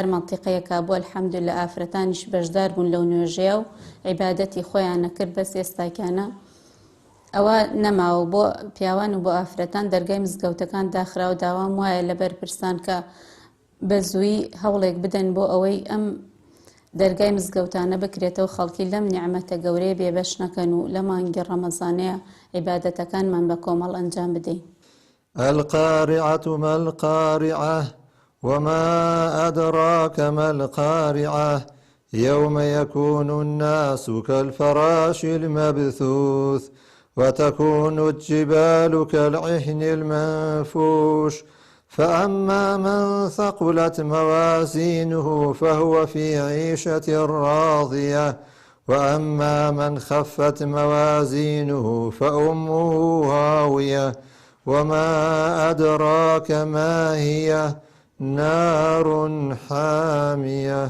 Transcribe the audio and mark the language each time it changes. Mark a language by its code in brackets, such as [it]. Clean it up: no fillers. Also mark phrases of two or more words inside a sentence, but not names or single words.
[ckb] مەنتیقەیەکە بۆ الحەمدوللا ئافرەتانیش بەشدار بوون لەو نوێژەیە و عیبادەتی خۆیانە کرد بەس ئێستاکیانە ئەوە نەماوە بۆ پیاوان و بۆ ئافرەتان دەرگای مزگەوتەکان داخراوە داوام وایە لەبەر پرسان کە بە زووی هەوڵێک بدەن بۆ ئەوەی ئەم دەرگای مزگەوتانە بکرێتەوە خەڵکی لەم نیعمەتە گەورەیە بێبەش نەکەن و لە مانگی ڕەمەزانەیە عیبادەتەکانمان بە کۆمەڵ ئەنجام بدەین. [ar] القارعة ما القارعة وما أدراك ما القارعة يوم يكون الناس كالفراش المبثوث وتكون الجبال كالعهن المنفوش فأما من ثقلت موازينه فهو في عيشة راضية وأما من خفت موازينه فأمه هاوية وما أدراك ما هي نار حامية.